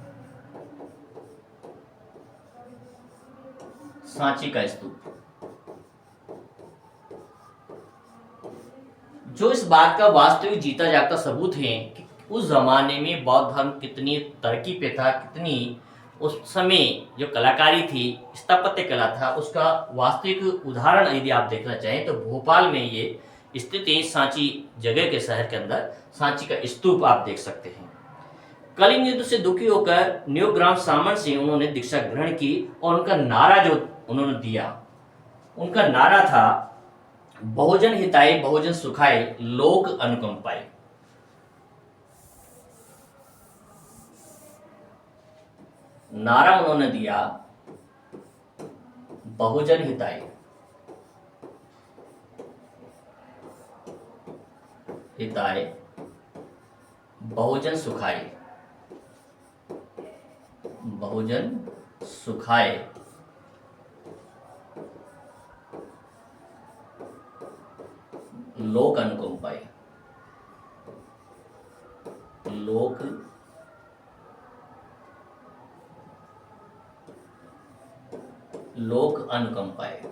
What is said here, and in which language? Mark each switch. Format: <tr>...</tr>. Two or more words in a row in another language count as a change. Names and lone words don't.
<hi>सांची का स्तूप जो इस बात का वास्तविक जीता जागता सबूत है कि उस जमाने में बौद्ध धर्म कितनी तरक्की पे था, कितनी उस समय जो कलाकारी थी, स्थापत्य कला था, उसका वास्तविक उदाहरण यदि आप देखना चाहें तो भोपाल में ये स्थित है। सांची जगह के शहर के अंदर सांची का स्तूप आप देख सकते हैं। कलिंग युद्ध से दुखी होकर न्यूग्राम सामंत से उन्होंने दीक्षा ग्रहण की और उनका नारा जो उन्होंने दिया, उनका नारा था</hi> <sa>बहुजन हिताय बहुजन सुखाय लोक अनुकंपाय।</sa> <hi>नारा उन्होंने दिया</hi> <sa>बहुजन हिताय हिताय बहुजन सुखाय, बहुजन सुखाय लोक अनुकंपाय, लोक लोक अनुकंपाय।</sa>